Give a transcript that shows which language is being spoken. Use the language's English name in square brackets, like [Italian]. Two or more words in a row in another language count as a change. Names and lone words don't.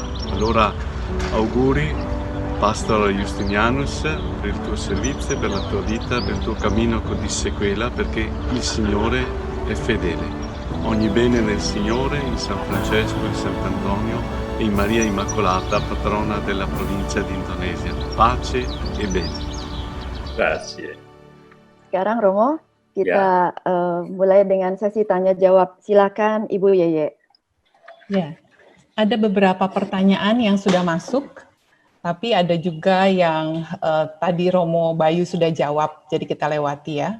[Italian] Allora auguri Pastor Justinianus per il tuo servizio, per la tua vita, per il tuo cammino di sequela, perché il Signore è fedele. Ogni bene nel Signore, in San Francesco, in Sant'Antonio e in Maria Immacolata, patrona della provincia di Indonesia. Pace e bene. Grazie. [Indonesian] Sekarang Romo, kita mulai dengan sesi tanya jawab. Silakan Ibu Yeye. Ya, ada beberapa pertanyaan yang sudah masuk, tapi ada juga yang tadi Romo Bayu sudah jawab, jadi kita lewati ya.